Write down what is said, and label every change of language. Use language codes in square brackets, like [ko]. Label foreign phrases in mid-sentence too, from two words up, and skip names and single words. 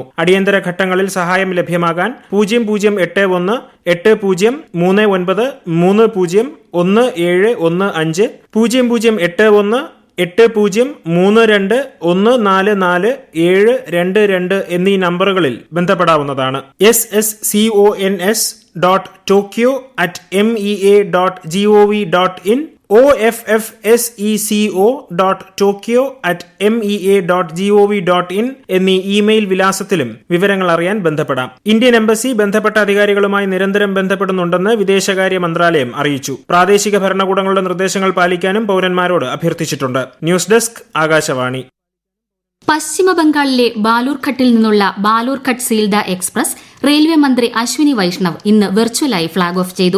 [ml] അടിയന്തര ഘട്ടങ്ങളിൽ സഹായം ലഭ്യമാകാൻ 0081 80 39 30 1715 0081 80 32 144 722 എന്നീ നമ്പറുകളിൽ ബന്ധപ്പെടാവുന്നതാണ്. ssconsc.tokyo@mea.gov.in offseco.tokyo@mea.gov.in എന്നീ ഇമെയിൽ വിലാസത്തിലും വിവരങ്ങൾ അറിയാൻ ബന്ധപ്പെടാം. ഇന്ത്യൻ എംബസി ബന്ധപ്പെട്ട അധികാരികളുമായി നിരന്തരം ബന്ധപ്പെടുന്നുണ്ടെന്ന് വിദേശകാര്യ മന്ത്രാലയം അറിയിച്ചു. പ്രാദേശിക ഭരണകൂടങ്ങളുടെ നിർദ്ദേശങ്ങൾ പാലിക്കാനും പൌരന്മാരോട് അഭ്യർത്ഥിച്ചിട്ടുണ്ട്. [en] News Desk, [ml] ആകാശവാണി. പശ്ചിമബംഗാളിലെ ബാലൂർഘട്ടിൽ നിന്നുള്ള ബാലൂർഘട്ട് സീൽദ എക്സ്പ്രസ് റെയിൽവേ മന്ത്രി അശ്വിനി വൈഷ്ണവ് ഇന്ന് വെർച്വലായി [en] flag off [ml] ചെയ്തു.